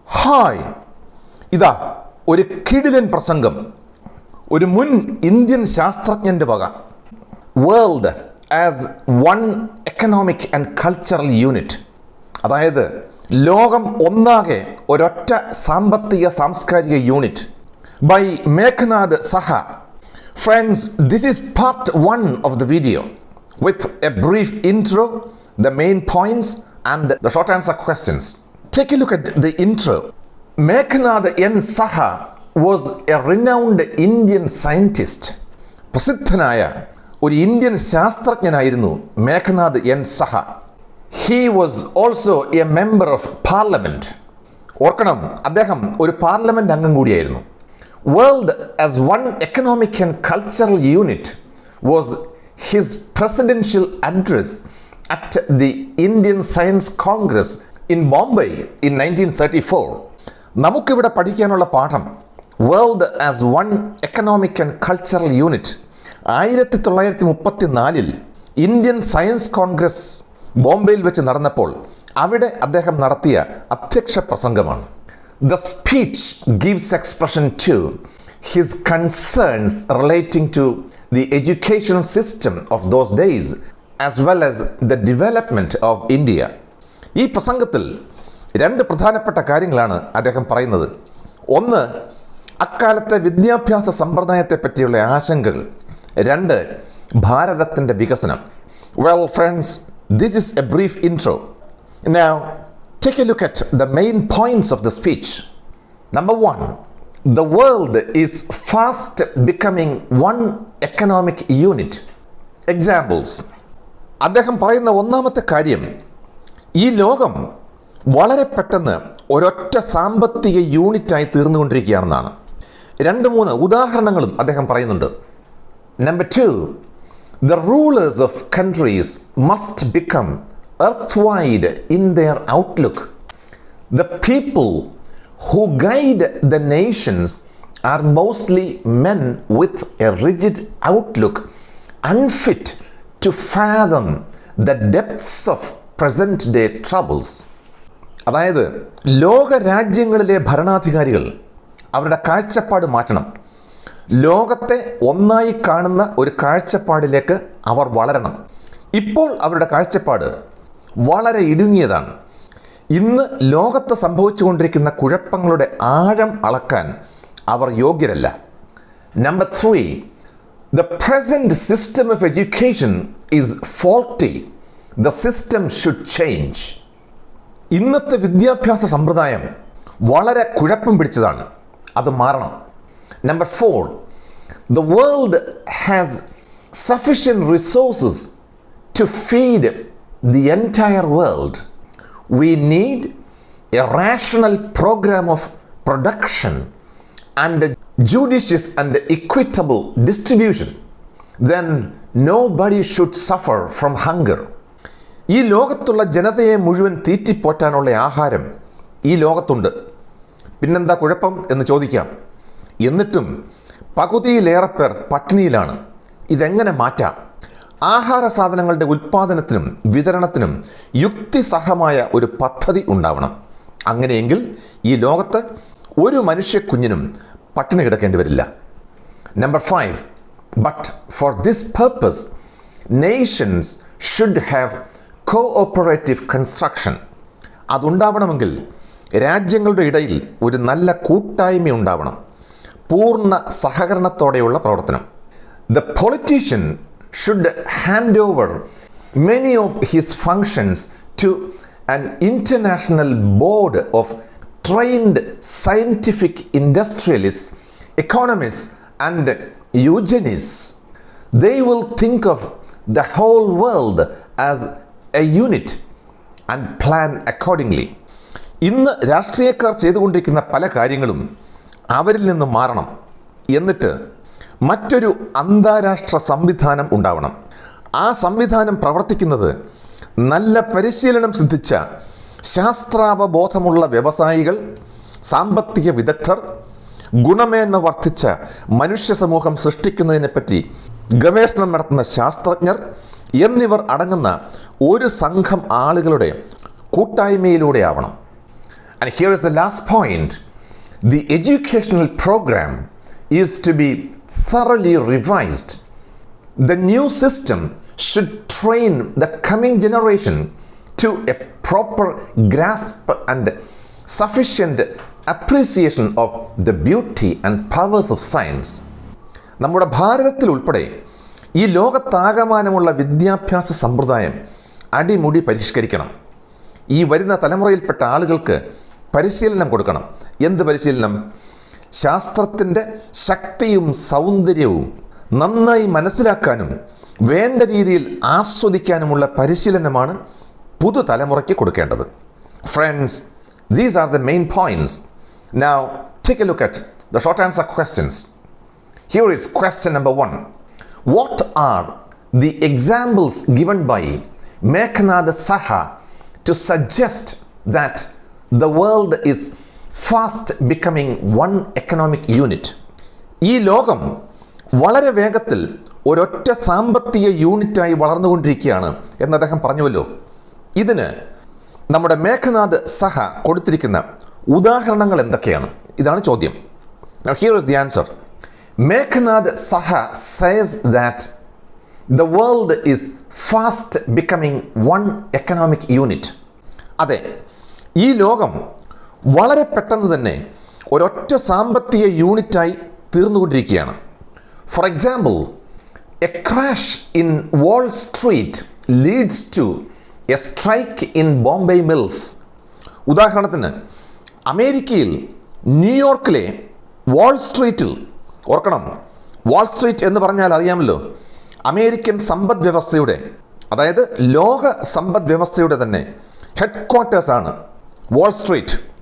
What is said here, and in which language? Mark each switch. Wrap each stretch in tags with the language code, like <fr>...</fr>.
<ml>Hi, ഇതാ ഒരു കിടിലൻ പ്രസംഗം ഒരു മുൻ ഇന്ത്യൻ ശാസ്ത്രജ്ഞന്റെ വക. World as one economic and cultural unit, അതായത് ലോകം ഒന്നാകെ ഒരൊറ്റ സാമ്പത്തിക സാംസ്കാരിക യൂണിറ്റ്.</ml> <en>By Meghnad Saha. Friends, this is part 1 of the video with a brief intro, the main points and the short answer questions. Take a look at the intro. Meghnad Saha was a renowned Indian scientist.</en> <ml>പ്രസിദ്ധനായ ഒരു Indian ശാസ്ത്രജ്ഞനായിരുന്നു Meghnad സഹ.</ml> <en>He was also a member of parliament.</en> <ml>ഓർക്കണം, അദ്ദേഹം ഒരു parliament അംഗം കൂടിയായിരുന്നു.</ml> <en>World as one economic and cultural unit was his presidential address at the Indian Science Congress in Bombay in 1934.</en> <ml>നമുക്കിവിടെ പഠിക്കാനുള്ള പാഠം world as one economic and cultural unit 1934 Indian science congress ബോംബെയിൽ വെച്ച് നടന്നപ്പോൾ അവിടെ അദ്ദേഹം നടത്തിയ അധ്യക്ഷ പ്രസംഗമാണ്.</ml> <en>The speech gives expression to his concerns relating to the education system of those days as well as the development of India.</en> <ml>ഈ പ്രസംഗത്തിൽ രണ്ട് പ്രധാനപ്പെട്ട കാര്യങ്ങളാണ് അദ്ദേഹം പറയുന്നത്. ഒന്ന്, അക്കാലത്തെ വിദ്യാഭ്യാസ സമ്പ്രദായത്തെ പറ്റിയുള്ള ആശങ്കകൾ. രണ്ട്, ഭാരതത്തിൻ്റെ വികസനം.</ml> <en>Well friends, this is a brief intro. Now take a look at the main points of the speech. Number 1, the world is fast becoming one economic unit. Examples.</en> <ml>അദ്ദേഹം പറയുന്ന ഒന്നാമത്തെ കാര്യം, ഈ ലോകം വളരെ പെട്ടെന്ന് ഒരൊറ്റ സാമ്പത്തിക യൂണിറ്റായി തീർന്നുകൊണ്ടിരിക്കുകയാണെന്നാണ്. 2-3 ഉദാഹരണങ്ങളും അദ്ദേഹം പറയുന്നുണ്ട്.</ml> <en>Number 2, the rulers of countries must become earthwide in their outlook. The people who guide the nations are mostly men with a rigid outlook, unfit to fathom the depths of present-day troubles.</en> <ml>അതായത് ലോകരാജ്യങ്ങളിലെ ഭരണാധികാരികൾ അവരുടെ കാഴ്ചപ്പാട് മാറ്റണം. ലോകത്തെ ഒന്നായി കാണുന്ന ഒരു കാഴ്ചപ്പാടിലേക്ക് അവർ വളരണം. ഇപ്പോൾ അവരുടെ കാഴ്ചപ്പാട് വളരെ ഇടുങ്ങിയതാണ്. ഇന്ന് ലോകത്ത് സംഭവിച്ചുകൊണ്ടിരിക്കുന്ന കുഴപ്പങ്ങളുടെ ആഴം അളക്കാൻ അവർ യോഗ്യരല്ല.</ml> <en>Number 3, the present system of education is faulty. The system should change.</en> <ml>ഇന്നത്തെ വിദ്യാഭ്യാസ സമ്പ്രദായം വളരെ കുഴപ്പം പിടിച്ചതാണ്, അത് മാറണം.</ml> <en>Number 4, the world has sufficient resources to feed the entire world. We need a rational program of production and a judicious and equitable distribution. Then nobody should suffer from hunger.</en> <ml>ഈ ലോകത്തുള്ള ജനതയെ മുഴുവൻ തീറ്റിപ്പോറ്റാനുള്ള ആഹാരം ഈ ലോകത്തുണ്ട്. പിന്നെന്താ കുഴപ്പം എന്ന് ചോദിക്കാം. എന്നിട്ടും പകുതിയിലേറെ പേർ പട്ടിണിയിലാണ്. ഇതെങ്ങനെ മാറ്റാം? ആഹാര സാധനങ്ങളുടെ ഉൽപ്പാദനത്തിനും വിതരണത്തിനും യുക്തിസഹമായ ഒരു പദ്ധതി ഉണ്ടാവണം. അങ്ങനെയെങ്കിൽ ഈ ലോകത്ത് ഒരു മനുഷ്യക്കുഞ്ഞിനും പട്ടിണി കിടക്കേണ്ടി വരില്ല.</ml> <en>Number 5, but for this purpose nations should have cooperative construction.</en> <ml>അതുണ്ടാവണമെങ്കിൽ രാജ്യങ്ങളുടെ ഇടയിൽ ഒരു നല്ല കൂട്ടായ്മ ഉണ്ടാവണം, പൂർണ്ണ സഹകരണത്തോടെയുള്ള പ്രവർത്തനം.</ml> <en>The politician should hand over many of his functions to an international board of trained scientific industrialists, economists and eugenists. They will think of the whole world as a unit and plan accordingly.</en> <ml>ഇന്ന് രാഷ്ട്രീയക്കാർ ചെയ്തുകൊണ്ടിരിക്കുന്ന പല കാര്യങ്ങളും അവരിൽ നിന്ന് മാറണം. എന്നിട്ട് മറ്റൊരു അന്താരാഷ്ട്ര സംവിധാനം ഉണ്ടാവണം. ആ സംവിധാനം പ്രവർത്തിക്കുന്നത് നല്ല പരിശീലനം സിദ്ധിച്ച ശാസ്ത്രാവബോധമുള്ള വ്യവസായികൾ, സാമ്പത്തിക വിദഗ്ധർ, ഗുണമേന്മ വർദ്ധിച്ച മനുഷ്യ സമൂഹം സൃഷ്ടിക്കുന്നതിനെപ്പറ്റി ഗവേഷണം നടത്തുന്ന ശാസ്ത്രജ്ഞർ എന്നിവർ അടങ്ങുന്ന ഒരു സംഘം ആളുകളുടെ കൂട്ടായ്മയിലൂടെയാവണം.</ml> <en>And here is the last point. The educational program is to be thoroughly revised. The new system should train the coming generation to a proper grasp and sufficient appreciation of the beauty and powers of science.</en> <ml>നമ്മുടെ ഭാരതത്തിൽ ഉൾപ്പെടെ ഈ ലോകത്താകമാനമുള്ള വിദ്യാഭ്യാസ സമ്പ്രദായം അടിമുടി പരിഷ്കരിക്കണം. ഈ വരുന്ന തലമുറയിൽപ്പെട്ട ആളുകൾക്ക് പരിശീലനം കൊടുക്കണം. എന്ത് പരിശീലനം? ശാസ്ത്രത്തിൻ്റെ ശക്തിയും സൗന്ദര്യവും നന്നായി മനസ്സിലാക്കാനും വേണ്ട രീതിയിൽ ആസ്വദിക്കാനുമുള്ള പരിശീലനമാണ് പുതുതലമുറയ്ക്ക് കൊടുക്കേണ്ടത്.</ml> <en>Friends, these are the main points. Now take a look at the short answer questions. Here is question number 1. What are the examples given by Meghnad Saha to suggest that the world is fast becoming one economic unit?</en> <ml>ഈ ലോകം വളരെ വേഗത്തിൽ ഒരൊറ്റ സാമ്പത്തിക യൂണിറ്റായി വളർന്നുകൊണ്ടിരിക്കുകയാണ് എന്ന് അദ്ദേഹം പറഞ്ഞുവല്ലോ. ഇതിന് നമ്മുടെ മേഘനാഥ് സഹ കൊടുത്തിരിക്കുന്ന ഉദാഹരണങ്ങൾ എന്തൊക്കെയാണ്? ഇതാണ് ചോദ്യം.</ml> <en>Now here is the answer. Meghnad Saha says that the world is fast becoming one economic unit.</en> <ml>അതെ, ഈ ലോകം വളരെ പെട്ടെന്ന് തന്നെ ഒരൊറ്റ സാമ്പത്തിക യൂണിറ്റായി തീർന്നുകൊണ്ടിരിക്കുകയാണ്.</ml> <en>For example, a crash in Wall Street leads to a strike in Bombay mills.</en> <ml>ഉദാഹരണത്തിന് അമേരിക്കയിൽ ന്യൂയോർക്കിലെ വാൾ സ്ട്രീറ്റിൽ, ഓർക്കണം, വാൾ സ്ട്രീറ്റ് എന്ന് പറഞ്ഞാൽ അറിയാമല്ലോ, അമേരിക്കൻ സമ്പദ് വ്യവസ്ഥയുടെ, അതായത് ലോക സമ്പദ് വ്യവസ്ഥയുടെ തന്നെ ഹെഡ് ക്വാർട്ടേഴ്സാണ് വാൾ സ്ട്രീറ്റ്.</ml>